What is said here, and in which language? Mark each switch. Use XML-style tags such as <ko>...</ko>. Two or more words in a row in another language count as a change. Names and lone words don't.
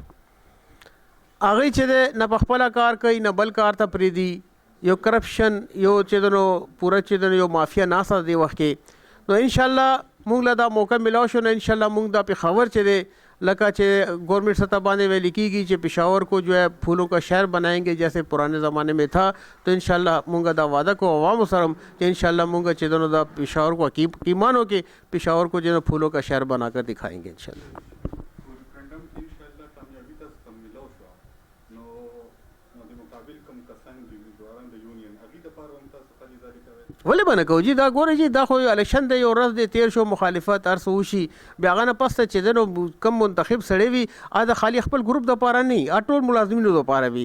<ps>هغې چې دی نه په خپله کار کوي نه بل کار ته پرېږدي، یو کرپشن یو چې دی نو پوره چې دی نو یو مافیا ناسته دې وخت کې. نو</ps> <ar>انشاءالله</ar> <ps>موږ له دا موقع ملاو شو نو</ps> <ar>انشاءالله</ar> <ps>موږ دا پېښور چې دی لکه چې گورنمنٹ سطح باندې ویل کېږي چې پېښور</ps> <ur>کو جو ہے پھولوں کا شہر بنائیں گے جیسے پرانے زمانے میں تھا.</ur> <ps>تو</ps> <ar>انشاءاللہ</ar> <ps>موږ دا وعده کو عوامو سره چې</ps> <ar>انشاءالله</ar> <ps>موږ چې دی نو دا پېښور کو حکیمانو کې پېښور</ps> <ur>کو جو ہے پھولوں کا شہر بنا کر دکھائیں گے</ur> <ar>انشاءاللہ.</ar> <ps>ولې به نه کوو جي؟ دا ګوره جي دا خو الیکشن دی، یو ورځ دی تیر شو، مخالفت هر څه وشي، بیا هغه نه پس ته چې دی نو کم منتخب سړی وي د خالي خپل ګروپ دپاره نه وي، ټول ملازمینو دپاره وي.</ps>